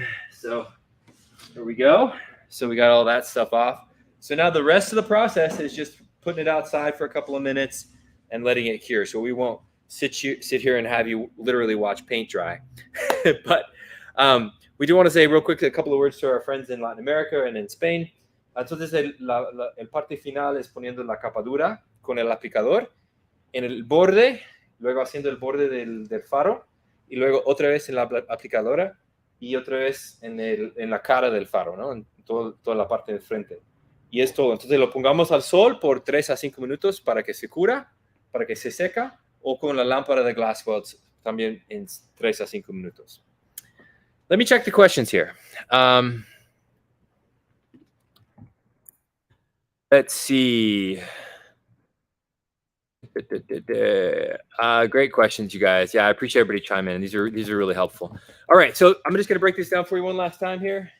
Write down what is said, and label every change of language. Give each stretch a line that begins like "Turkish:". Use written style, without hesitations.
English: So there we go. So we got all that stuff off. So now the rest of the process is just putting it outside for a couple of minutes and letting it cure. So we won't sit here and have you literally watch paint dry. But we do want to say real quickly a couple of words to our friends in Latin America and in Spain.
Spanish: Entonces el parte final es poniendo la capa dura con el aplicador en el borde, luego haciendo el borde del faro y luego otra vez en la aplicadora y otra vez en la cara del faro, ¿no? En toda la parte del frente. Y es todo. Entonces lo pongamos al sol por 3 a 5 minutos para que se cura, para que se seca, o con la lámpara de Glassweld también en 3 a 5 minutos.
English: Let me check the questions here. Let's see. Great questions, you guys. Yeah, I appreciate everybody chiming in. These are really helpful. All right, so I'm just going to break this down for you one last time here.